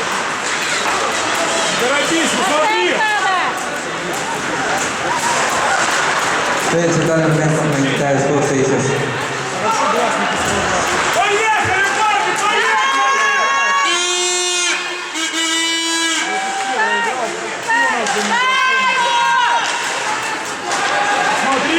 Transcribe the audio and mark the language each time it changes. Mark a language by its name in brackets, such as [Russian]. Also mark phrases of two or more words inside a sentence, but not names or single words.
[Russian] торопись, посмотри! [Estonian] Veel seda mängib täies koosseisus. [Russian] Поехали, парни, поехали! Смотри!